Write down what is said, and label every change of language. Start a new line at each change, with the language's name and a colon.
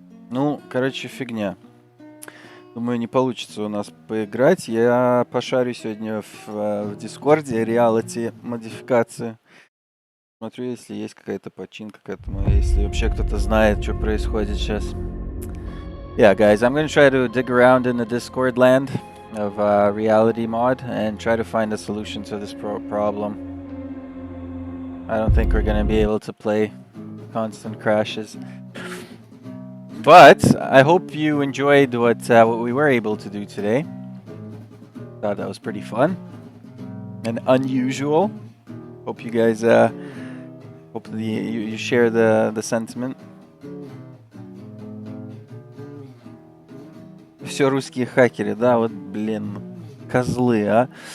Russian: Ну, короче, фигня. Думаю, не получится у нас поиграть. Я пошарю сегодня в Дискорде реалити модификации. Смотрю, если есть какая-то починка к этому, если вообще кто-то знает, что происходит сейчас.
English: Yeah, guys, I'm going to try to dig around in the Discord land of reality mod and try to find a solution to this problem. I don't think we're going to be able to play constant crashes. But I hope you enjoyed what we were able to do today. Thought that was pretty fun and unusual. Hope you guys hope you share the sentiment.
Russian: Все русские хакеры, да, вот, блин, козлы, а.